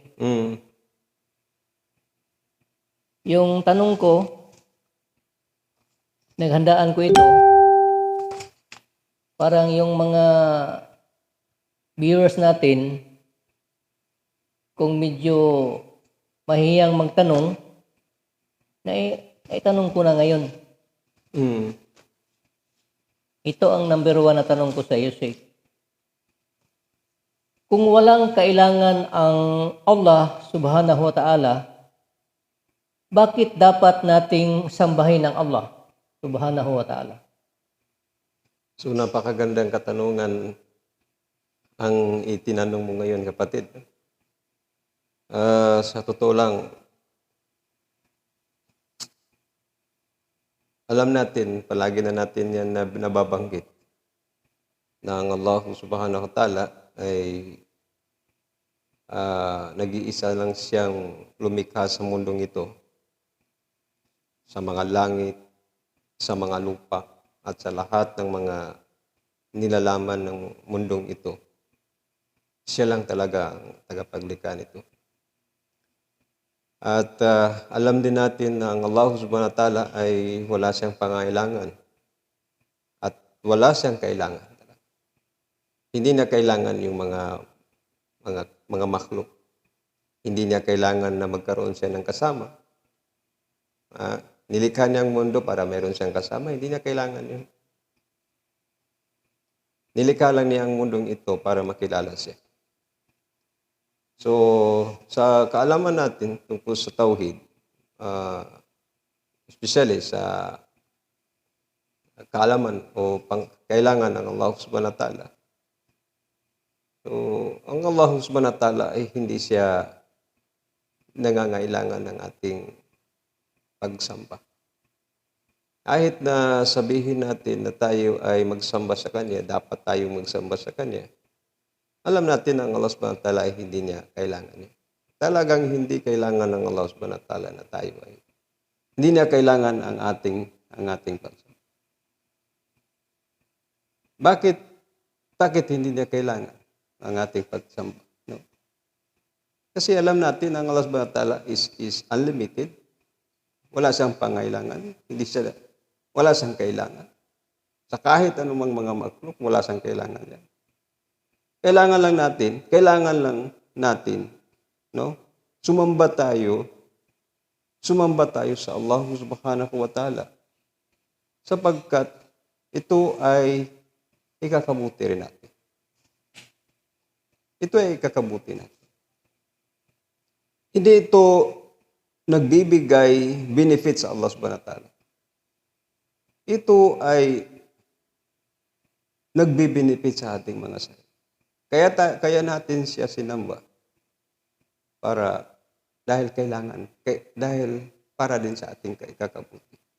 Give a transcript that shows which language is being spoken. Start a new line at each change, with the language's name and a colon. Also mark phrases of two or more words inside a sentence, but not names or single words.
Filipino: Yung tanong ko, naghandaan ko ito, parang yung mga viewers natin, kung medyo mahiyang magtanong, itanong ko na ngayon. Ito ang number 1 na tanong ko sa iyo, Sheikh. Kung walang kailangan ang Allah
Arabic: سبحانه وتعالى,
Filipino: bakit dapat nating sambahin ang Allah
Arabic: سبحانه وتعالى?
Filipino: So, napakagandang katanungan ang itinanong mo ngayon, kapatid. Sa totoo lang, alam natin, palagi na natin yan na nababanggit, na ang Allah
Arabic: سبحانه وتعالى
Filipino: ay nag-iisa lang siyang lumikha sa mundong ito, sa mga langit, sa mga lupa, at sa lahat ng mga nilalaman ng mundong ito. Siya lang talaga ang tagapaglikha nito. At alam din natin na ang Allah
Arabic: سبحانه وتعالى
Filipino: ay wala siyang pangailangan at wala siyang kailangan. Hindi niya kailangan yung mga makhluk. Hindi niya kailangan na magkaroon siya ng kasama. Nilikha niya ang mundo para meron siyang kasama. Hindi niya kailangan yun. Nilikha lang niya ang mundong ito para makilala siya. So, sa kaalaman natin tungkol sa Tauhid, especially sa kaalaman o kailangan ng Allah
Arabic: سبحانه وتعالى.
Filipino: So, ang Allah
Arabic: سبحانه وتعالى
Filipino: ay hindi siya nangangailangan ng ating pagsamba. Kahit na sabihin natin na tayo ay magsamba sa Kanya, dapat tayong magsamba sa Kanya, alam natin ang Allah
Arabic: سبحانه وتعالى
Filipino: ay hindi niya kailangan. Talagang hindi kailangan ng Allah
Arabic: سبحانه وتعالى
Filipino: na tayo ay hindi niya kailangan ang ating pagsamba. Bakit hindi niya kailangan ang ating pagsamba? No? Kasi alam natin ang Allah
Arabic: سبحانه وتعالى
English: is unlimited.
Filipino: Wala siyang pangailangan. Wala siyang kailangan. Sa kahit anumang mga makhluk, wala siyang kailangan yan. Kailangan lang natin, no? Sumamba tayo sa Allah
Arabic: سبحانه وتعالى.
Filipino: Sapagkat ito ay ikakabuti rin natin. Ito ay ikakabuti natin. Hindi ito nagbibigay benefit sa Allah
Arabic: سبحانه وتعالى.
Filipino: Ito ay nagbibenefit sa ating mga sarili. Kaya natin siya sinamba dahil para din sa ating ikakabuti.